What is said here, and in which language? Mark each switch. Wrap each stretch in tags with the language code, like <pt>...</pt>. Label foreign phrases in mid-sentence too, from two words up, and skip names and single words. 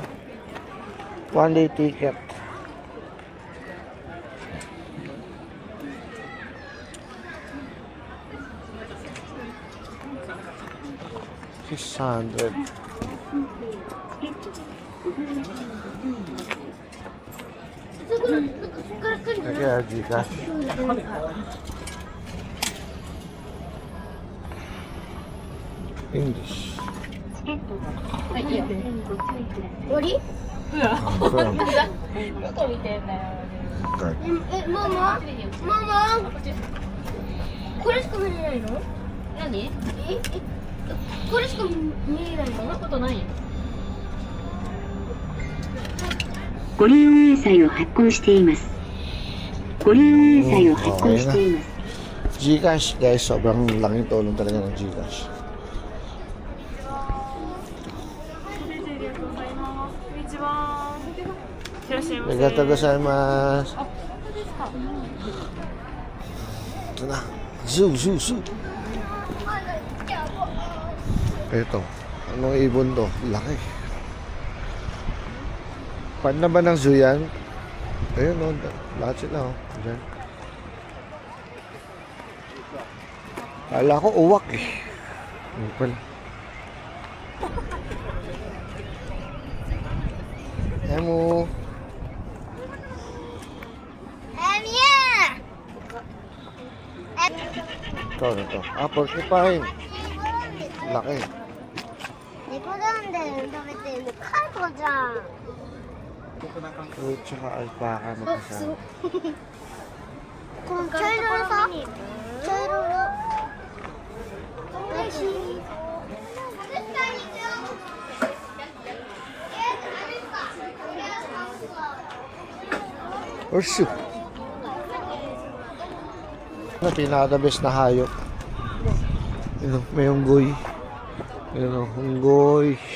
<en>One day ticket. $600.</en> <tl>Kaya Gcash.</tl> <en>English.</en> <ja>はい、いいよ。終わり？</ja> <en>Confirm.</en> <ja>どこ見てんだよ。 Okay. ママ？ママ？これしか見れないの？何？これしか見れないの？そんなことないよ。ご利用明細を発行しています。ご利用明細を発行しています。</ja> <tl>Gcash guys, sobrang laking tulong talaga ng Gcash.</tl> <ja>ありがとうございます.</ja> <tl>Ito na. Zoo. Ito. Anong ibon to? Laki. Pan na ba ng zoo yan? Ayun o. Lahat sila o. Diyan. Kala ko uwak eh. Ano pala? Emo. Ito. Ah, porcupine. Laki.</tl> <ja>猫なんだよ、食べてるの。カイコじゃん。</ja> <tl>Fruit tsaka alpaca magkasama.</tl> <ja>この茶色のさ、茶色の。おいしい。</ja> <tl>Urso. Ano, pinaka-</tl> <en>the best</en> <tl>na hayop. Yun, may unggoy. Yun, unggoy.</tl>